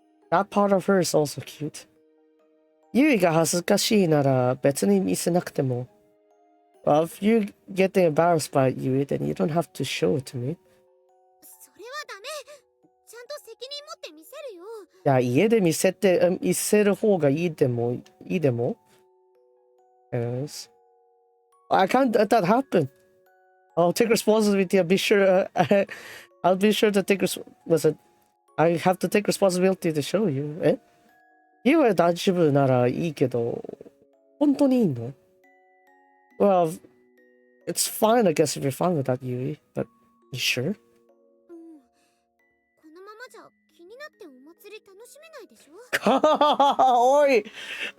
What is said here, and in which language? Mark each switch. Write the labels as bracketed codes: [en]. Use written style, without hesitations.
[en] That part of her is also cute. [ja] ユイが恥ずかしいなら別に見せなくても。 [en] Well, if you're getting embarrassed by Yui, then you don't have to show it to me. [ja] それはダメ。ちゃんと責任持って見せるよ。いや、家で見せる方がいいでも。 [en] Anyways. I can't let that happen. I'll take responsibility. I'll be sure to take I have to take responsibility to show you. [ja] え？家は大丈夫ならいいけど、本当にいいの？ [en] Well, it's fine, I guess, if you're fine with that, Yui. But you sure? [ja] このままじゃ気になってお祭り楽しめないでしょ。